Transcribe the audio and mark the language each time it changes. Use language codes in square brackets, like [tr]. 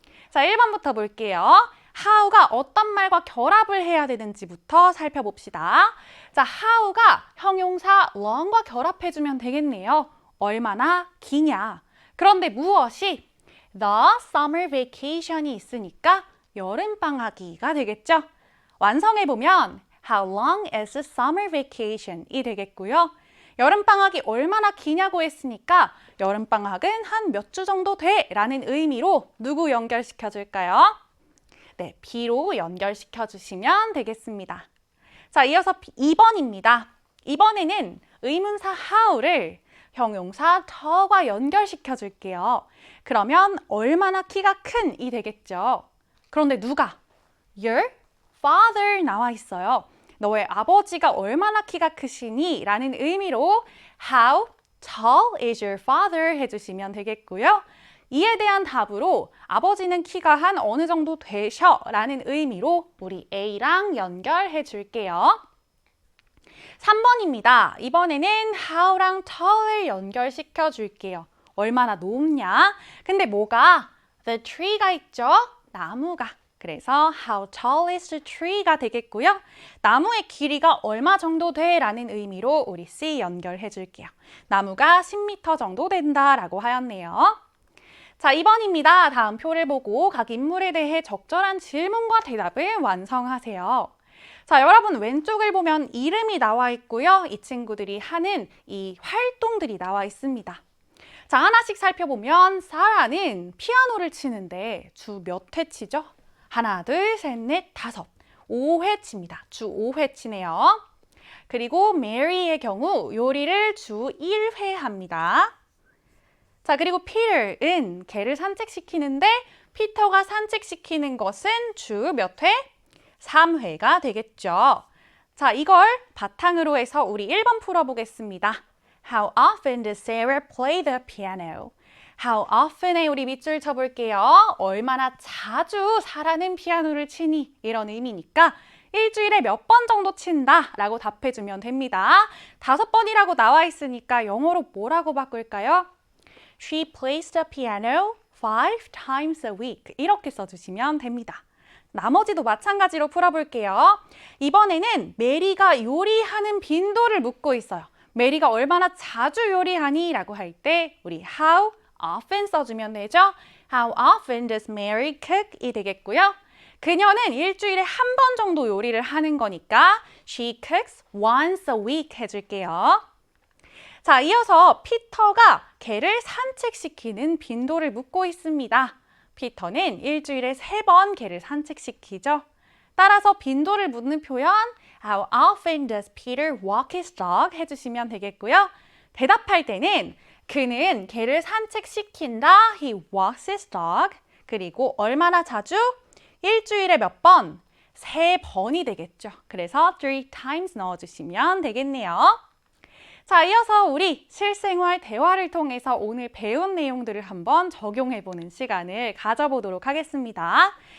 [ko] 자, 1번부터 볼게요. how가 어떤 말과 결합을 해야 되는지부터 살펴봅시다. 자, how가 형용사 long과 결합해주면 되겠네요. 얼마나 기냐. 그런데 무엇이? [en] The summer vacation [ko] 이 있으니까 여름방학이가 되겠죠. 완성해보면 [en] How long is the summer vacation이 [ko] 되겠고요. 여름방학이 얼마나 기냐고 했으니까 여름방학은 한 몇 주 정도 돼 라는 의미로 누구 연결시켜줄까요? 네, B로 연결시켜주시면 되겠습니다. 자, 이어서 2번입니다. 이번에는 의문사 how를 형용사 더과 연결시켜줄게요. 그러면 얼마나 키가 큰이 되겠죠. 그런데 누가? [en] Your father [ko] 나와 있어요. 너의 아버지가 얼마나 키가 크시니? 라는 의미로 [en] How tall is your father? [ko] 해주시면 되겠고요. 이에 대한 답으로 아버지는 키가 한 어느 정도 되셔? 라는 의미로 우리 A랑 연결해 줄게요. 3번입니다. 이번에는 how랑 tall을 연결시켜 줄게요. 얼마나 높냐? 근데 뭐가? The tree가 있죠? 나무가. 그래서 [en] how tall is the tree가 [ko] 되겠고요. 나무의 길이가 얼마 정도 돼? 라는 의미로 우리 C 연결해 줄게요. 나무가 10m 정도 된다라고 하였네요. 자, 2번입니다. 다음 표를 보고 각 인물에 대해 적절한 질문과 대답을 완성하세요. 자, 여러분 왼쪽을 보면 이름이 나와 있고요. 이 친구들이 하는 이 활동들이 나와 있습니다. 자, 하나씩 살펴보면 사라는 피아노를 치는데 주 몇 회 치죠? 하나, 둘, 셋, 넷, 다섯. 5회 칩니다. 주 5회 치네요. 그리고 메리의 경우 요리를 주 1회 합니다. 자, 그리고 피터는 개를 산책시키는데 피터가 산책시키는 것은 주 몇 회? 3회가 되겠죠. 자, 이걸 바탕으로 해서 우리 1번 풀어보겠습니다. [en] How often does Sarah play the piano? [ko] How often에 우리 밑줄 쳐볼게요. 얼마나 자주 사라는 피아노를 치니? 이런 의미니까 일주일에 몇 번 정도 친다 라고 답해주면 됩니다. 5번이라고 나와 있으니까 영어로 뭐라고 바꿀까요? [en] She plays the piano 5 times a week [ko] 이렇게 써주시면 됩니다. 나머지도 마찬가지로 풀어볼게요. 이번에는 메리가 요리하는 빈도를 묻고 있어요. 메리가 얼마나 자주 요리하니? 라고 할 때 우리 how often 써주면 되죠. [en] How often does Mary cook? [ko] 이 되겠고요. 그녀는 일주일에 한 번 정도 요리를 하는 거니까 [en] She cooks once a week [ko] 해줄게요. 자, 이어서 피터가 개를 산책시키는 빈도를 묻고 있습니다. 피터는 일주일에 3번 개를 산책시키죠. 따라서 빈도를 묻는 표현 [en] How often does Peter walk his dog? [ko] 해주시면 되겠고요. 대답할 때는 그는 개를 산책시킨다. [en] He walks his dog. [ko] 그리고 얼마나 자주? 일주일에 몇 번? 3번이 되겠죠. 그래서 3 times 넣어주시면 되겠네요. 자, 이어서 우리 실생활 대화를 통해서 오늘 배운 내용들을 한번 적용해보는 시간을 가져보도록 하겠습니다.